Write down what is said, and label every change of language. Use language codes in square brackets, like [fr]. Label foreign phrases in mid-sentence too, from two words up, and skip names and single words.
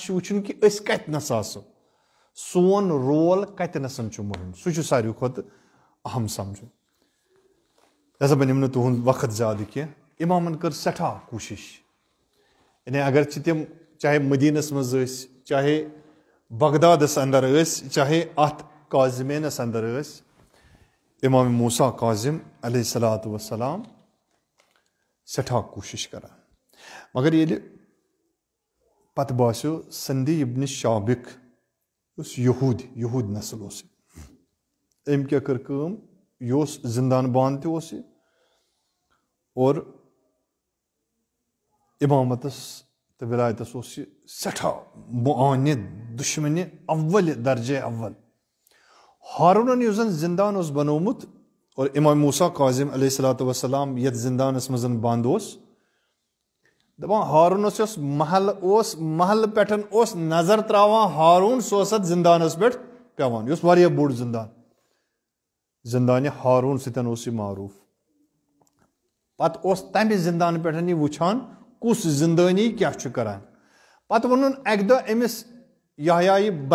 [ks] چھُ وٕچھُن کہِ أسۍ کتنس آسو سون رول کتنسن چھُ مُہِم سُہ چھُ ساروی کھۄتہٕ اہم سمجھُن لہذا بہٕ نِمہٕ نہٕ تُہُنٛد وقت زیادٕ کینٛہہ اِمامن کٔر سٮ۪ٹھاہ کوٗشِش یعنی اگر چھِ تِم چاہے مدیٖنس منٛز ٲسۍ چاہے بغدادس انٛدر ٲسۍ چاہے اتھ کاظمینس انٛدر ٲسۍ اِمام موسیٰ کاظم [ar] علیہ الصلوۃ والسلام [ks] سٮ۪ٹھاہ کوٗشِش کران مگر ییٚلہِ پتہٕ باسیو سندی ابنِ شابِق یُس یہوٗد نسل اوس أمۍ کیٛاہ کٔر کٲم یہِ اوس زندان بان تہِ اوس یہِ اور اِمامتس تہٕ ولایتس اوس یہِ سٮ۪ٹھاہ معاند دُشمنہِ اولہِ درجے اول ہارونن یُس زن زندان اوس بنومُت اور اِمام موسیٰ کاظم [ar] علیہ الصلوۃ والسلام [ks] یتھ زندانس منٛز بنٛد اوس دپان ہارونس یۄس محلہٕ پٮ۪ٹھ اوس نظر تراوان ہارون سُہ اوس اتھ زندانس پٮ۪ٹھ پیٚوان یہِ اوس واریاہ بوٚڑ زندانہِ ہارون سۭتۍ اوس یہِ معروٗف پتہٕ اوس تمہِ زندانہٕ پٮ۪ٹھ یہِ وٕچھان کُس زندٲنی کیٛاہ چھُ کران پتہٕ ووٚنُن اکہِ دۄہ أمِس یحیٰ